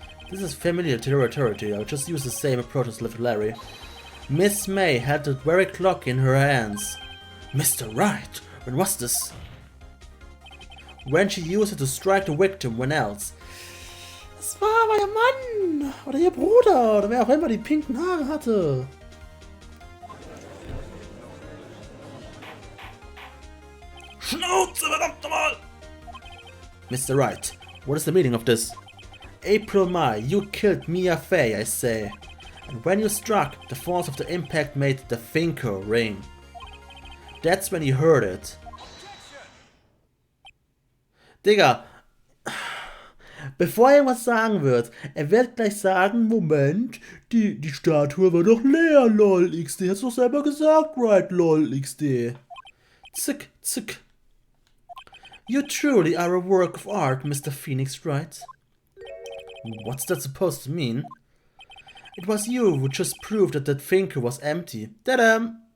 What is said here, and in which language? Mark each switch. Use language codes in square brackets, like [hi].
[en] This is familiar territory. I'll just use the same approach as little Larry. Miss May had the very clock in her hands. Mr. Wright, when was this? When she used it to strike the victim, when else? [de] Das war aber ihr Mann! Oder ihr Bruder! Oder wer auch immer die pinken Haare hatte. Schnauze, verdammt nochmal! [en] Mr. Wright, what is the meaning of this? April May, you killed Mia Fey, I say. And when you struck, the force of the impact made the finger ring. That's when you heard it. [de] Digga, bevor er was sagen wird, er wird gleich sagen, Moment, die Statue war doch leer, lol, XD. Hast du doch selber gesagt, Wright, lol, XD. Zick, zick. [en] You truly are a work of art, Mr. Phoenix Wright. What's that supposed to mean? It was you who just proved that that finger was empty. Ta-da!